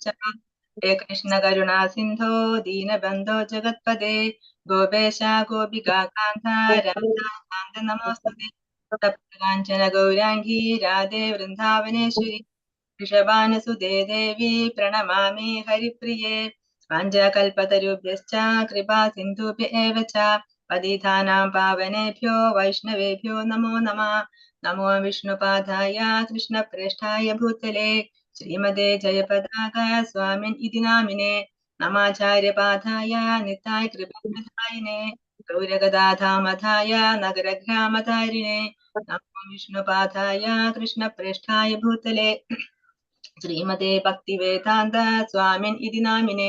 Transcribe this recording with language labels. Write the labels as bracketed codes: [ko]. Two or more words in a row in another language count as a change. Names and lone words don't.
[sa] ഹരേ കൃഷ്ണ കരുണാ സിന്ധോ ദീനബന്ധോ ജഗത്പദേ ഗോപേശ ഗോപികാ കാന്ത രാധാകാന്ത നമോസ്തുതേ. കാഞ്ചന ഗൗരാംഗീ രാധേ വൃന്ദാവനേശ്വരി വൃഷഭാനുസുതേ ദേവി പ്രണമാമി ഹരിപ്രിയേ. വാഞ്ചാകൽപതരുഭ്യശ്ച കൃപാ സിന്ധുഭ്യ ഏവ ച പതിതാനാം പാവനേഭ്യോ വൈഷ്ണവേഭ്യോ നമോ നമഃ. നമോ വിഷ്ണുപാദായ കൃഷ്ണപ്രേഷ്ഠായ ഭൂതലേ ശ്രീമതേ ജയപതാക സ്വാമിൻ ഇതി നാമിനെ. നമാചാര്യപാദായ നിതായ കൃപാധായിനെ ഗൗരഗദാധാമധായ നഗരഗ്രാമധാരിണേ. നമോ വിഷ്ണുപാദായ കൃഷ്ണപ്രേഷ്ഠായ ഭൂതലേ ശ്രീമതേ ഭക്തിവേദാന്ത സ്വാമിൻ ഇതി നാമിനെ.